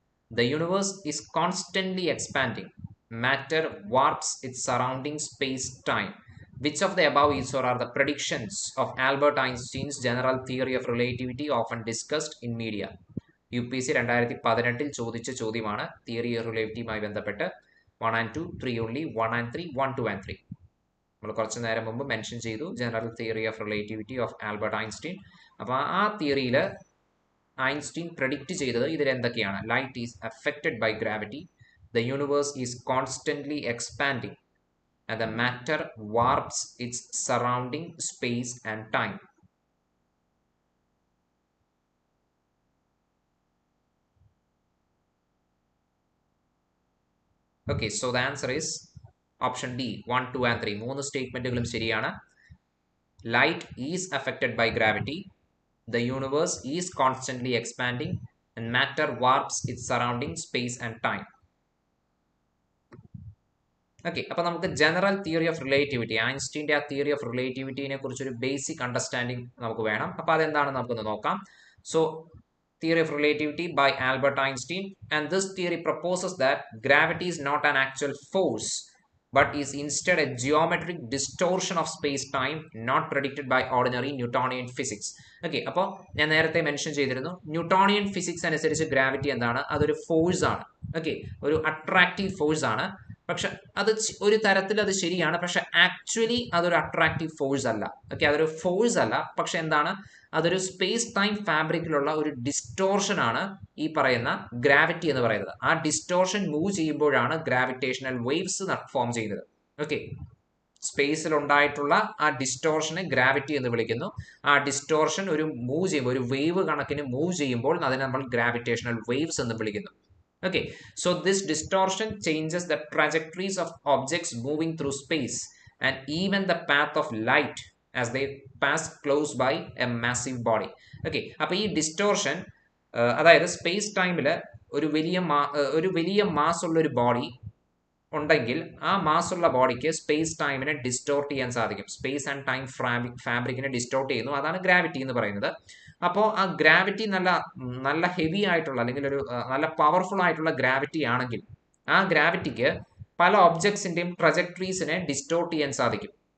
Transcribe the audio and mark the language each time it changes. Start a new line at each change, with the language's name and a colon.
English: The universe is constantly expanding. Matter warps its surrounding space-time. Which of the above is or are the predictions of Albert Einstein's general theory of relativity often discussed in media?
Malayalam: UPSC 2018 ചോദിച്ച ചോദ്യമാണ് theory of റിലേറ്റിവിറ്റിയുമായി ബന്ധപ്പെട്ട്.
English: 1 and 2, 3 only, 1 and 3, 1, 2 and 3.
Malayalam: നമ്മൾ കുറച്ച് നേരം മുമ്പ് mention ചെയ്തു
English: General theory of relativity of Albert Einstein.
Malayalam: അപ്പോൾ ആ തിയറിയിൽ ഐൻസ്റ്റീൻ പ്രഡിക്റ്റ് ചെയ്തത് ഇതിൽ എന്തൊക്കെയാണ്?
English: Light is affected by gravity, the universe is constantly expanding and the matter warps its surrounding space and time. Okay, so the answer is option D, 1, 2 and 3.
Malayalam: 3 സ്റ്റേറ്റ്മെന്റുകളും ശരിയാണ്.
English: Light is affected by gravity, the universe is constantly expanding and matter warps its surrounding space and time.
Malayalam: Okay, അപ്പോൾ നമുക്ക് general theory of relativity, ഐൻസ്റ്റീൻ്റെ ആ theory of റിലേറ്റിവിറ്റിനെ കുറിച്ചൊരു basic understanding നമുക്ക് വേണം. അപ്പോൾ അതെന്താണെന്ന് നമുക്കൊന്ന് നോക്കാം.
English: So theory of relativity by Albert Einstein, and this theory proposes that gravity is not an actual force but is instead a geometric distortion of space-time not predicted by ordinary Newtonian physics.
Malayalam: Okay, അപ്പോൾ ഞാൻ നേരത്തെ mention ചെയ്തിരുന്നു Newtonian physics അനുസരിച്ച് gravity എന്താണ്? അതൊരു force ആണ്. Okay, ഒരു attractive force ആണ്. പക്ഷെ അത് ഒരു തരത്തിൽ അത് ശരിയാണ്, പക്ഷെ ആക്ച്വലി അതൊരു അട്രാക്റ്റീവ് ഫോഴ്സ് അല്ല. ഓക്കെ, അതൊരു ഫോഴ്സ് അല്ല, പക്ഷെ എന്താണ്? അതൊരു സ്പേസ് ടൈം ഫാബ്രിക്കിലുള്ള ഒരു ഡിസ്റ്റോർഷൻ ആണ് ഈ പറയുന്ന ഗ്രാവിറ്റി എന്ന് പറയുന്നത്. ആ ഡിസ്റ്റോർഷൻ മൂവ് ചെയ്യുമ്പോഴാണ് ഗ്രാവിറ്റേഷണൽ വേവ്സ് ഫോം ചെയ്യുന്നത്. ഓക്കെ, സ്പേസിൽ ഉണ്ടായിട്ടുള്ള ആ ഡിസ്റ്റോർഷനെ ഗ്രാവിറ്റി എന്ന് വിളിക്കുന്നു. ആ ഡിസ്റ്റോർഷൻ ഒരു മൂവ് ചെയ്യുമ്പോൾ, ഒരു വേവ് കണക്കിന് മൂവ് ചെയ്യുമ്പോൾ അതിനെ നമ്മൾ ഗ്രാവിറ്റേഷണൽ വേവ്സ് എന്ന് വിളിക്കുന്നു.
English: Okay, so this distortion changes the trajectories of objects moving through space and even the path of light as they pass close by a massive body.
Malayalam: Okay, അപ്പോൾ ഈ distortion അതായത് space ടൈമിൽ ഒരു വലിയ mass ഉള്ള ഒരു ബോഡി ഉണ്ടെങ്കിൽ ആ മാസുള്ള ബോഡിക്ക് സ്പേസ് ടൈമിനെ ഡിസ്റ്റോർട്ട് ചെയ്യാൻ സാധിക്കും. സ്പേസ് ആൻഡ് ടൈം ഫാബ്രിക്കിനെ ഡിസ്റ്റോർട്ട് ചെയ്യുന്നു. അതാണ് ഗ്രാവിറ്റി എന്ന് പറയുന്നത്. അപ്പോൾ ആ ഗ്രാവിറ്റി നല്ല ഹെവി ആയിട്ടുള്ള അല്ലെങ്കിൽ ഒരു നല്ല പവർഫുൾ ആയിട്ടുള്ള ഗ്രാവിറ്റി ആണെങ്കിൽ ആ ഗ്രാവിറ്റിക്ക് പല ഒബ്ജക്ട്സിൻ്റെയും ട്രജക്ടറീസിനെ ഡിസ്റ്റോർട്ട് ചെയ്യാൻ സാധിക്കും.